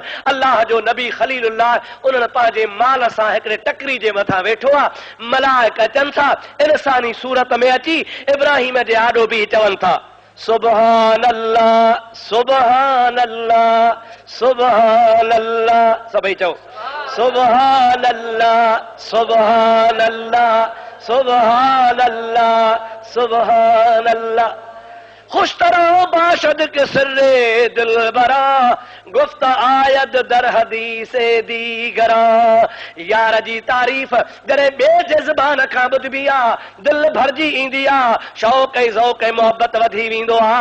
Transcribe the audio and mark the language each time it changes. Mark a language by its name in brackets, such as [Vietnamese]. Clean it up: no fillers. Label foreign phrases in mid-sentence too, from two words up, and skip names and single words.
[Sindhi] अल्लाह जो नबी खलीलुल्लाह उन्हनि पंहिंजे माल सां हिकिड़े टकरी जे मथां वेठो आहे। मलाइक अचनि था इंसानी सूरत में अची इब्राहिम जे आॾो बि चवनि था, [Arabic] سبحان الله، سبحان الله، سبحان الله. [Sindhi] सभई चओ [Arabic] سبحان الله، سبحان الله، سبحان الله سبحان الله. [Persian] خوش تر باشد که سر دلبران گفت آید در حدیث دیگران. [Sindhi] यार जी तारीफ़ जरे बे जे ज़बान खां ॿुधबी आ दिल भरजी ईंदी आ, शौक़ ऐं ज़ौक़ ऐं मोहब्बत वधी वेंदो आ।